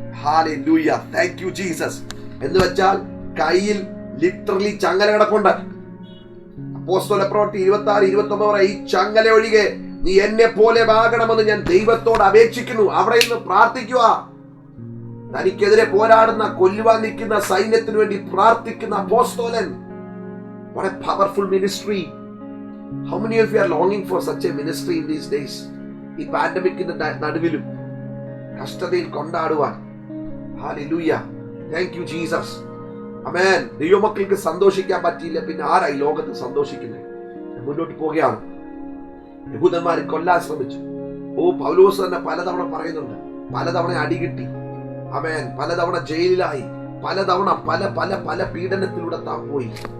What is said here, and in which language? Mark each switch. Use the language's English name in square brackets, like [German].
[Malayalam] Hallelujah, thank you Jesus. എന്ന് വെച്ചാൽ കയ്യിൽ ലിറ്ററലി ചങ്ങല കിടപ്പുണ്ട്. അപ്പോസ്തല പ്രവൃത്തി 26-29 ഈ ചങ്ങല ഒഴികെ നീ എന്നെ പോലെ ആകണമെന്ന് ഞാൻ ദൈവത്തോട് അപേക്ഷിക്കുന്നു. അവിടെ നിന്ന് പ്രാർത്ഥിക്കുക. തനിക്കെതിരെ പോരാടുന്ന, കൊല്ലുവാൻ നിൽക്കുന്ന സൈന്യത്തിന് വേണ്ടി പ്രാർത്ഥിക്കുന്ന അപ്പോസ്തലൻ. [English] What a powerful ministry. How many of you are longing for such a ministry in these days? [Malayalam] ഈ പാൻഡമിക്കിന്റെ നടുവിലും കഷ്ടതയിൽ കൊണ്ടാടുവാൻ. Hallelujah, thank you Jesus. ആമേൻ. ദൈവമക്കൾക്ക് സന്തോഷിക്കാൻ പറ്റിയില്ല, പിന്നെ ആരായി ലോകത്ത് സന്തോഷിക്കുന്നത്? മുന്നോട്ട് പോവുകയാണ്. യഹൂദന്മാരെ കൊല്ലാൻ ശ്രമിച്ചു. പൗലോസ് തന്നെ പലതവണ പറയുന്നുണ്ട്, പലതവണ അടികിട്ടി, ആമേൻ, പലതവണ ജയിലിലായി, പലതവണ പല പല പല പീഡനത്തിലൂടെ താൻ പോയി.